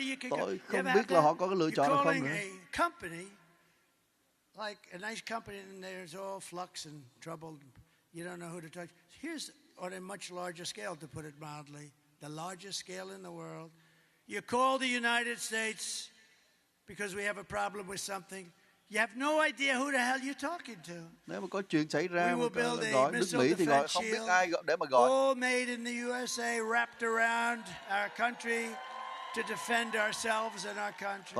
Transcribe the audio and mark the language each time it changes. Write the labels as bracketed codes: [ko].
[vi] Tôi không biết là họ có cái lựa chọn hay không nữa. [en] Like a nice company, and there's all flux and trouble. You don't know who to talk. Here's on a much larger scale, to put it mildly, the largest scale in the world. You call the United States because we have a problem with something. You have no idea who the hell you're talking to. [vi] Nếu mà có chuyện xảy ra, gọi nước Mỹ thì gọi không biết ai để mà gọi. [en] All made in the USA, wrapped around our country to defend ourselves and our country.